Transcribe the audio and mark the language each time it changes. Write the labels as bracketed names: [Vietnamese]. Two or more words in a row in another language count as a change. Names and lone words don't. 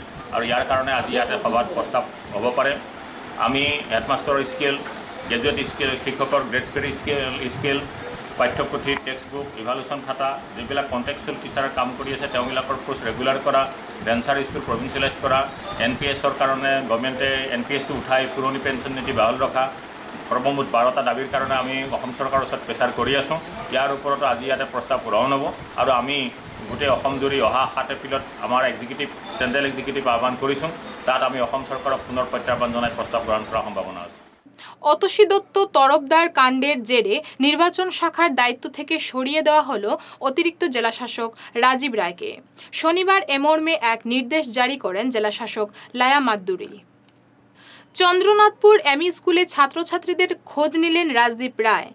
[Assamese] আৰু ইয়াৰ কাৰণে আজি ইয়াতে সভাত প্ৰস্তাৱ হ'ব পাৰে। আমি হেডমাষ্টাৰৰ স্কেল, [English] graduate scale, [Assamese] শিক্ষকৰ গ্ৰেড পেৰি স্কেল, পাঠ্যপুথি, [English] text book, [Assamese] ইভালুশ্যন খাতা, যিবিলাক [English] contractual teacherৰ [Assamese] কাম কৰি আছে তেওঁবিলাকৰ কোৰ্চ ৰেগুলাৰ কৰা, ডেন্সাৰ স্কুল প্ৰভিঞ্চিয়েলাইজ কৰা, NPSৰ কাৰণে গভৰ্ণমেণ্টে NPSটো উঠাই পুৰণি পেঞ্চন নীতি বাহাল ৰখা, সৰ্বমুঠ 12টা দাবীৰ কাৰণে আমি অসম চৰকাৰৰ ওচৰত প্ৰেচাৰ কৰি আছোঁ। ইয়াৰ ওপৰতো আজি ইয়াতে প্ৰস্তাৱ গ্ৰহণ হ'ব আৰু আমি গোটেই অসম জুৰি অহা 7 এপ্ৰিলত আমাৰ [English] central executive [Assamese] আহ্বান কৰিছোঁ। তাত আমি অসম চৰকাৰক পুনৰ প্ৰত্যাহ্বান জনাই প্ৰস্তাৱ গ্ৰহণ কৰাৰ সম্ভাৱনা আছে। [Bangla] অতসী দত্ত তরফদার কাণ্ডের জেরে নির্বাচন শাখার দায়িত্ব থেকে সরিয়ে দেওয়া হলো অতিরিক্ত জেলাশাসক রাজীব রায়কে। শনিবার এ মর্মে এক নির্দেশ জারি করেন জেলাশাসক লায়া মাদ্দুরী। চন্দ্রনাথপুর এমই স্কুলে ছাত্রছাত্রীদের খোঁজ নিলেন রাজদীপ রায়।